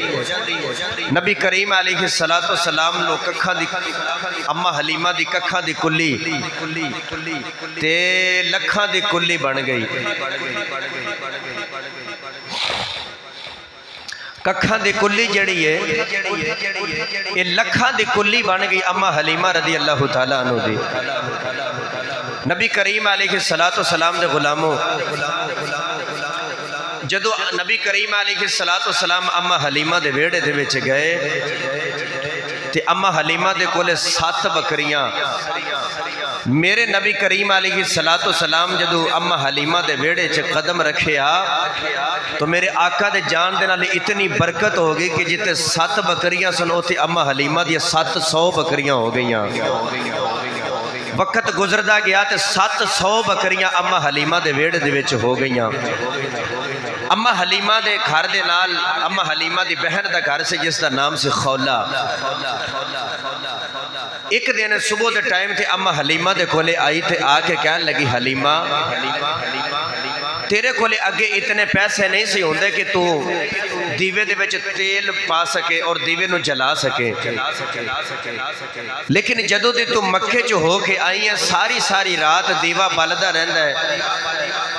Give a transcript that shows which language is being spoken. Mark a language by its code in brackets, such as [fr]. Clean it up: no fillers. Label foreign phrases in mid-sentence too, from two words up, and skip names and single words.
[pa] نبی کریم علیہ السلام نو ککھا دی اماں حلیمہ دی ککھا دی کُلی تے لکھا دی کُلی بن گئی. ککھا دی کُلی جڑی ہے یہ لکھا دی کُلی بن گئی اماں حلیمہ [ar] رضي الله تعالى عنه [pa] دی. نبی کریم علیہ السلام دے غلاموں، جدوں نبی کریم علیہ السلام اماں حلیمہ دے ویہڑے دے وچ گئے تے اماں حلیمہ دے کولے 7 بکریاں. میرے نبی کریم علیہ السلام جدوں اماں حلیمہ دے ویہڑے چ قدم رکھیا تو میرے آقا دے جان دے نال اتنی برکت ہو گئی کہ جتے 7 بکریاں سن اتھے اماں حلیمہ دی 700 بکریاں ہو گئیاں. وقت گزردا گیا تو 700 بکریاں اماں حلیمہ دے ویہڑے دے وچ ہو گئیاں. اماں حلیمہ دے گھر دے نال اماں حلیمہ دی بہن دا گھر سے جسکا نام سے خولہ. ایک دن صبح کے ٹائم تھے اماں حلیمہ دے کولے آئی تے آکے کہن لگی، حلیمہ تیرے کولے اگے اتنے پیسے نہیں سی ہوندے کہ تو دیوے دے وچ تیل پا سکے اور دیوے نوں جلا سکے، لیکن جدوں دی تو مکے چ ہو کے آئی ہے ساری ساری رات دیوا بلدا رہندا ہے.